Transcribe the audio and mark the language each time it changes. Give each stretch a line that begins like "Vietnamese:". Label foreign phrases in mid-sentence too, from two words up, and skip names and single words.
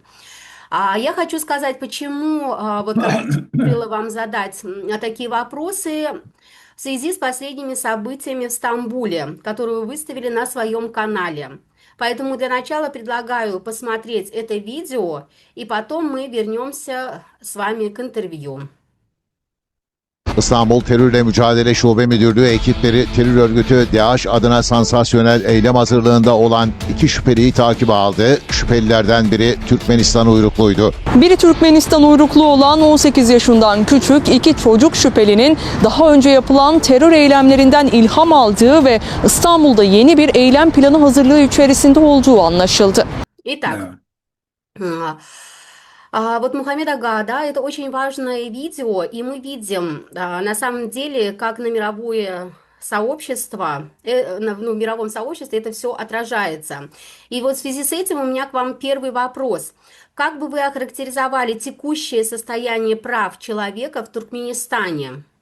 Russian: Я хочу сказать, почему вот как решила вам задать такие вопросы в связи с последними событиями в Стамбуле, которые вы выставили на своем канале. Поэтому для начала предлагаю посмотреть это видео, и потом мы вернемся с вами к интервью.
Turkish: İstanbul Terörle Mücadele Şube Müdürlüğü ekipleri terör örgütü DAEŞ adına sansasyonel eylem hazırlığında olan iki şüpheliyi takibe aldı. Şüphelilerden biri Türkmenistan uyrukluydu. Biri Türkmenistan uyruklu olan 18 yaşından küçük iki çocuk şüphelinin daha önce yapılan terör eylemlerinden ilham aldığı ve İstanbul'da yeni bir eylem planı hazırlığı içerisinde olduğu anlaşıldı.
Russian: Итак, Да. вот Мухаммед Ага, да, это очень важное видео, и мы видим, на самом деле, как на мировое сообщество, ну, в мировом сообществе это все отражается. И вот в связи с этим у меня к вам первый вопрос. Как бы вы охарактеризовали текущее состояние прав человека в Туркменистане?